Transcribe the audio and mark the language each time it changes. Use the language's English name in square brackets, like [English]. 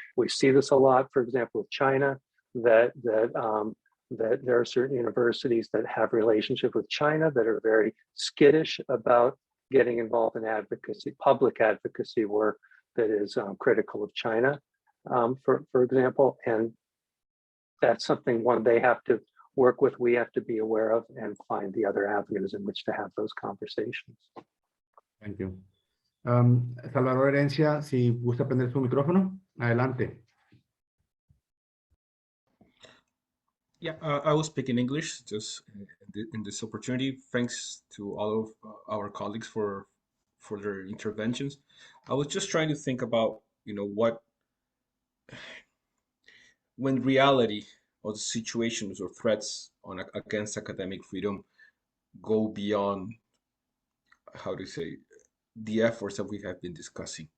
[English] We see this a lot, for example, with China, that there are certain universities that have relationship with China that are very skittish about getting involved in advocacy, public advocacy work that is critical of China, for example. And that's something they have to work with, we have to be aware of, and find the other avenues in which to have those conversations. Thank you. [Spanish] Salvador Herencia, si gusta prender su micrófono, adelante. [English] Yeah, I will speak in English just in this opportunity. Thanks to all of our colleagues for their interventions. I was just trying to think about, when reality or the situations or threats against academic freedom go beyond, how to say, the efforts that we have been discussing.